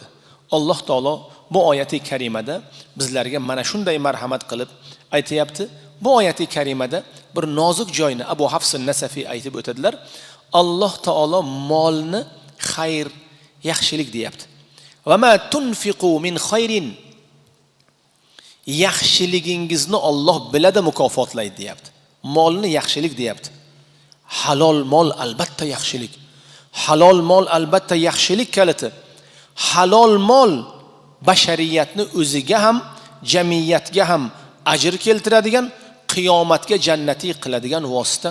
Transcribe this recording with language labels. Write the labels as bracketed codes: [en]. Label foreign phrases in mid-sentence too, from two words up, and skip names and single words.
[uz] Alloh taolo bu oyati karimada bizlarga mana shunday marhamat qilib aytayapti. bu oyati karimada bir nozik joyni Abu Hafs an-Nasafiy aytib o'tadilar. Alloh taolo molni xayr, yaxshilik deyapti. [ar] وما تنفقوا من خير, [uz] yaxshiligingizni Alloh biladi, mukofotlaydi deyapti. Molni yaxshilik deyapti. Halol mol albatta yaxshilik. Halol mol albatta yaxshilik kaliti. Halol mol bashariyatni o'ziga ham, jamiyatga ham ajr keltiradigan, qiyomatga jannatiy qiladigan vosita.